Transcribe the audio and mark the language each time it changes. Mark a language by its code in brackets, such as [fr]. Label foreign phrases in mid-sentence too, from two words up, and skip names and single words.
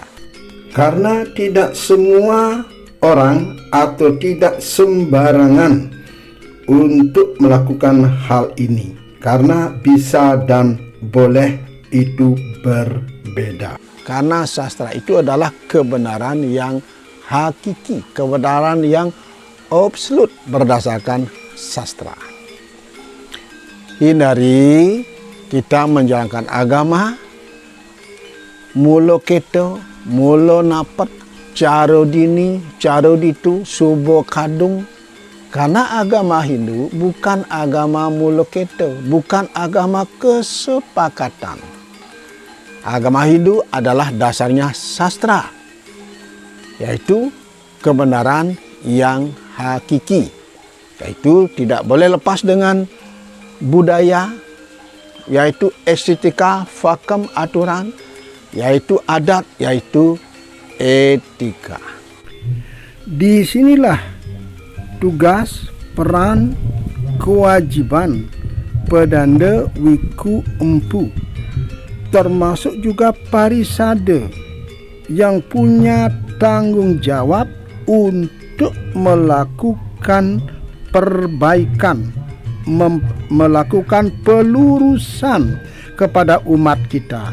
[id] Karena tidak semua orang atau tidak sembarangan untuk melakukan hal ini, karena bisa dan boleh itu berbeda. Karena sastra itu adalah kebenaran yang hakiki, kebenaran yang absolut berdasarkan sastra. Hindari kita menjalankan agama [ban] mulo keto, mulo napet, caro dini, caro ditu, subo kadung. [id] Karena agama Hindu bukan agama [ban] mulo keto, [id] bukan agama kesepakatan. Agama Hindu adalah dasarnya sastra, yaitu kebenaran yang hakiki, yaitu tidak boleh lepas dengan budaya, yaitu estetika, fakem, aturan, yaitu adat, yaitu etika. Disinilah tugas, peran, kewajiban pedanda wiku empu, termasuk juga parisade yang punya tanggung jawab untuk melakukan perbaikan, melakukan pelurusan kepada umat kita.